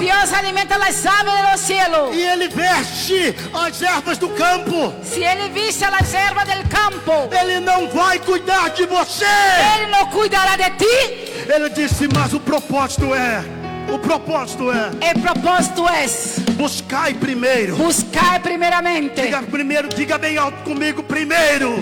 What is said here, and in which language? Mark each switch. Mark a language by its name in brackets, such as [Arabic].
[Spanish] Dios alimenta las aves de los cielos, [Portuguese] e Ele veste as ervas do campo, [Spanish] si Él viste a las hierbas del campo, [Portuguese] Ele não vai cuidar de você. [Spanish] Él no cuidará de ti. [Portuguese] Ele disse: mas o propósito é, [Spanish] El propósito es [Portuguese] buscai primeiro. [Spanish] buscar primeramente. [Portuguese] Diga bem alto comigo: primeiro.